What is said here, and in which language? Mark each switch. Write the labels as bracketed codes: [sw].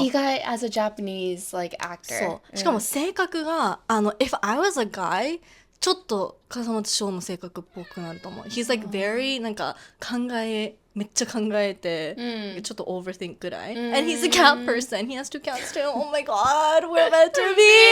[en] 意外 as a Japanese like actor. [ja] そう。しかも性格が、 [en] if I was a guy, [ja] ちょっと笠松翔の性格っぽくなると思う。 [en] He's like very [ja] なんかめっちゃ考えて、ちょっと overthink ぐらい。 [en] And he's a cat person. He has two cats too. Oh my god, we're meant to be!